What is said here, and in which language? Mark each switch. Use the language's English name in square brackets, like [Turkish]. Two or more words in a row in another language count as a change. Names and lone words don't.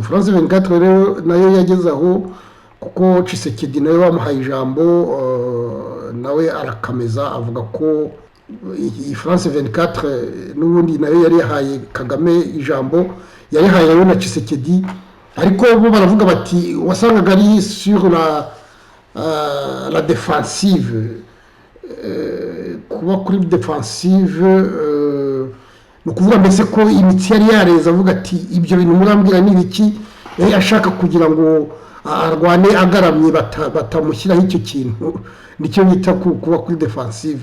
[Kinyarwanda] France 24 rero nayo yageze aho kuko Tshisekedi nawe bamuhaye ijambo nawe arakameza avuga ko iyi France 24 n'ubundi nayo yari yahaye Kagame ijambo yarihaye rero na Tshisekedi, ariko bo baravuga bati wasangaga ari [French] sur la défensive, [Kinyarwanda] kuba kuri defensive no kuvuga mbese ko imitsi yari yareza avuga ati ibyo bintu murambwira ni biki, ashaka kugira ngo arwane agaramye batamushyiraho icyo kintu, nicyo bita kuba kuri defensive.